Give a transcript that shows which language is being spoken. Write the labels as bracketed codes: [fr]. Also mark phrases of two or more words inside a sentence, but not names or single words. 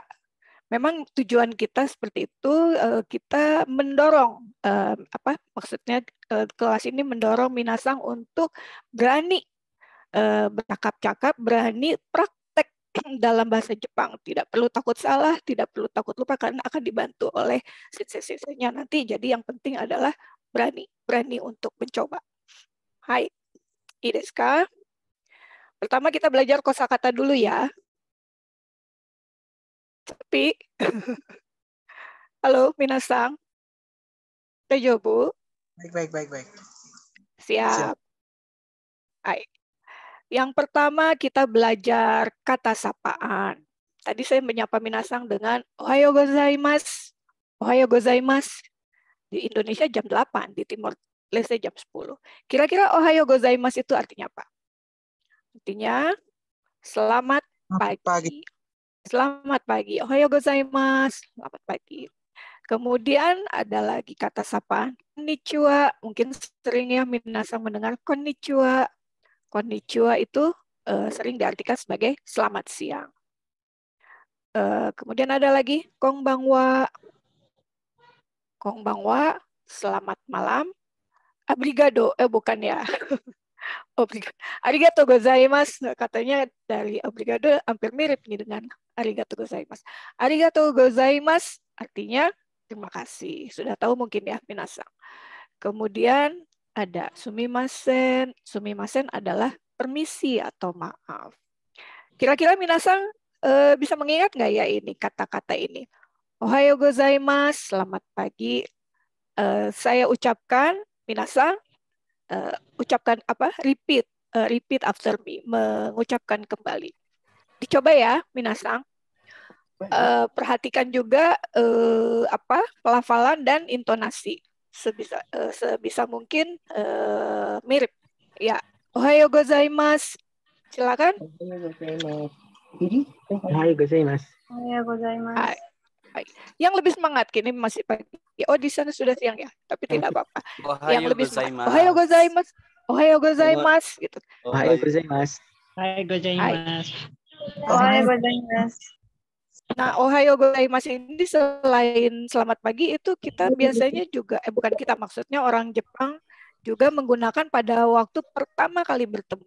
[id] Memang tujuan kita seperti itu, kita mendorong, maksudnya kelas ini mendorong minasang untuk berani bercakap-cakap, berani praktek dalam bahasa Jepang. Tidak perlu takut salah, tidak perlu takut lupa, karena akan dibantu oleh sensei-senseinya nanti. Jadi yang penting adalah berani untuk mencoba. Hai, [ja] いいですか? [id] Pertama kita belajar kosakata dulu ya. Tapi, halo, minasang. Daijoubu? Baik. Siap. Hai. Yang pertama kita belajar kata sapaan. Tadi saya menyapa minasang dengan [ja] おはようございます. おはようございます. [id] Di Indonesia jam 8, di Timor Leste jam 10. Kira-kira [ja] おはようございます [id] itu artinya apa? Artinya selamat pagi. Selamat pagi. [ja] おはようございます. [id] Selamat pagi. Kemudian ada lagi kata sapaan. Konnichiwa. Mungkin sering ya minasang mendengar konnichiwa. Konnichiwa itu sering diartikan sebagai selamat siang. Kemudian ada lagi konbanwa. Konbanwa, selamat malam. Abrigado, bukan ya. [ja] ありがとうございます. [id] Katanya dari abrigado hampir mirip nih dengan [ja] ありがとうございます. ありがとうございます [id] artinya terima kasih. Sudah tahu mungkin ya minasang. Kemudian ada sumimasen. Sumimasen adalah permisi atau maaf. Kira-kira minasang bisa mengingat nggak ya ini kata-kata ini? [ja] おはようございます, [id] selamat pagi. Saya ucapkan, minasang ucapkan apa? [en] Repeat after me, [id] mengucapkan kembali. Dicoba ya, minasang. Perhatikan juga pelafalan dan intonasi. Sebisa mungkin mirip. Ya, [ja] おはようございます. Silakan. おはようございます. [id] Yang lebih semangat kini masih pagi. Oh, di sana sudah siang ya, tapi tidak apa-apa. Yang lebih semangat. [ja] おはようございます。おはようございます gitu. おはようございます. おはようございます. [id] Nah, [ja] おはようございます [id] ini selain selamat pagi itu kita biasanya juga bukan kita, maksudnya orang Jepang juga menggunakan pada waktu pertama kali bertemu.